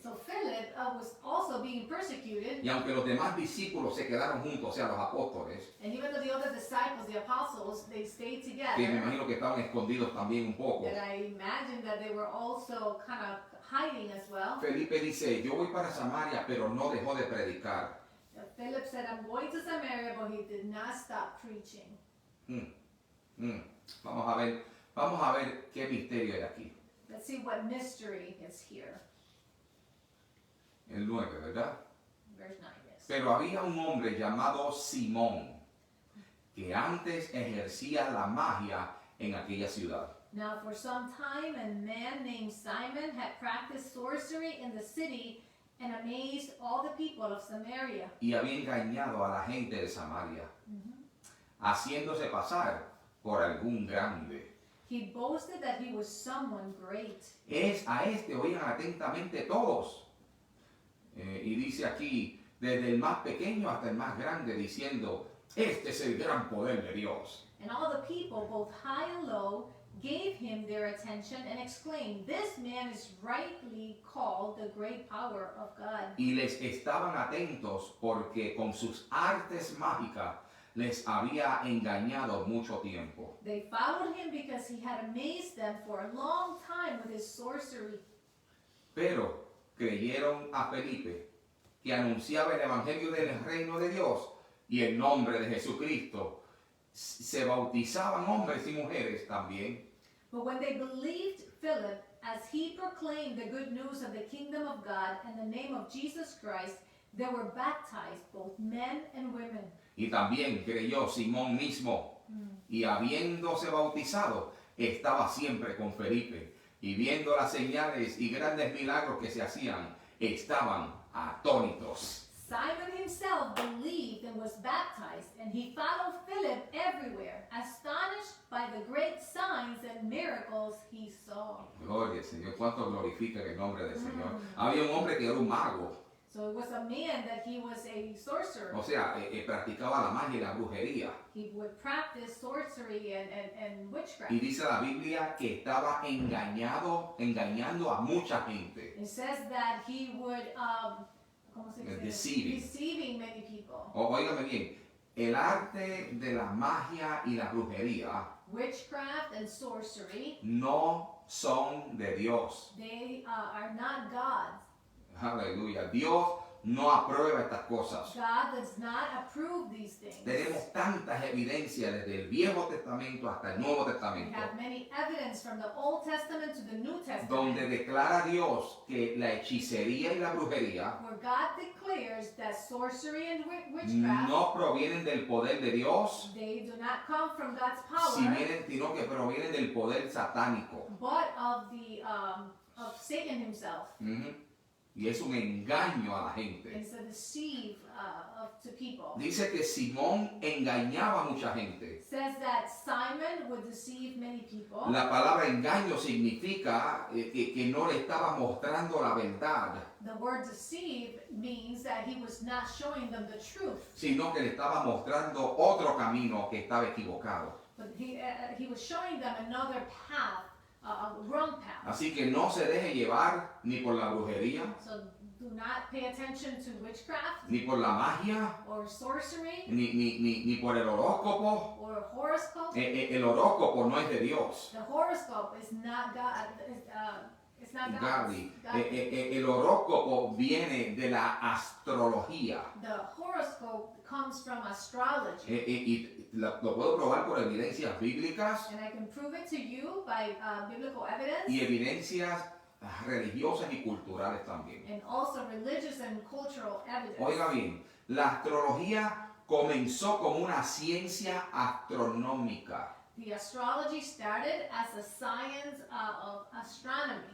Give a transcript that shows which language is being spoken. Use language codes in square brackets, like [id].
[en] So Philip was also being persecuted, [es] Y aunque los demás discípulos se quedaron juntos, o sea, los apóstoles, [en] and even though the other disciples, the apostles, they stayed [es] que me [en] together, [es] imagino que estaban escondidos también un poco, [en] that I imagine that they were also kind of hiding as well. [es] Felipe dice, yo voy para Samaria, pero no dejó de predicar. [en] Philip said, I'm going to Samaria, but he did not stop preaching. [es] Vamos a ver qué misterio hay aquí. [en] Let's see what mystery is here. [es] El 9, ¿verdad? [en] Verse 9, yes. [es] Pero había un hombre llamado Simón, que antes ejercía la magia en aquella ciudad. [en] Now for some time a man named Simon had practiced sorcery in the city and amazed all the people of Samaria. [es] Y había engañado a la gente de Samaria, haciéndose pasar por algún grande. [en] He boasted that he was someone great. [es] A este oían atentamente todos. Y dice aquí, desde el más pequeño hasta el más grande, diciendo, este es el gran poder de Dios. [en] And all the people, both high and low, gave him their attention and exclaimed, this man is rightly called the great power of God. [es] Y les estaban atentos porque con sus artes mágicas les había engañado mucho tiempo. [en] They followed him because he had amazed them for a long time with his sorcery. [es] Pero creyeron a Felipe, que anunciaba el evangelio del reino de Dios y el nombre de Jesucristo. Se bautizaban hombres y mujeres también. [en] But when they believed Philip, as he proclaimed the good news of the kingdom of God and the name of Jesus Christ, they were baptized, both men and women. [es] Y también creyó Simón mismo, y habiéndose bautizado, estaba siempre con Felipe, y viendo las señales y grandes milagros que se hacían, estaban atónitos. [en] Simon himself believed and was baptized, and he followed Philip everywhere, astonished by the great signs and miracles he saw. [es] Gloria al Señor, cuánto glorifica el nombre del Señor. Había un hombre que era un mago, [en] So it was a man that he was a sorcerer. [es] o sea, practicaba la magia y la brujería. [en] He would practice sorcery and witchcraft. [es] Y dice la Biblia que estaba engañando a mucha gente. [en] It says that he would, [es] ¿cómo se dice? [en] Deceiving many people. [es] Óigame bien, el arte de la magia y la brujería [en] Witchcraft and sorcery, [es] no son de Dios. [en] they are not God's. [es] Aleluya. Dios no aprueba estas cosas. [en] God does not approve these things. [es] Tenemos tantas evidencias desde el Viejo Testamento hasta el Nuevo [en] We [es] Testamento, [en] have many evidence from the Old Testament to the New Testament, [es] donde declara Dios que la hechicería y la brujería [en] where God declares that sorcery and witchcraft, [es] no provienen del poder de Dios, [en] they do not come from God's power, [es] sino que provienen del poder satánico. [en] but of Satan himself. [es] Y es un engaño a la gente. [en] It's a deceive to people. [es] Dice que Simón engañaba a mucha gente. [en] It says that Simon would deceive many people. [es] La palabra engaño significa que no le estaba mostrando la verdad, [en] The word deceive means that he was not showing them the truth, [es] sino que le estaba mostrando otro camino que estaba equivocado. [en] but he was showing them another path, a wrong path. [es] Así que no se deje llevar ni por la brujería, [en] So do not pay attention to witchcraft [es] ni por la magia, [en] or sorcery [es] ni por el horóscopo. [en] or horoscope. [es] El horóscopo no es de Dios. [en] The horoscope is not God. It's not God's. Gaby, God. [es] el horóscopo viene de la astrología. [en] The horoscope comes from astrology. [es] Y lo puedo probar por evidencias bíblicas [en] And I can prove it to you by biblical evidence [es] y evidencias religiosas y culturales también. [en] and also religious and cultural evidence. [es] Oiga bien, la astrología comenzó como una ciencia astronómica. [en] The astrology started as a science of astronomy,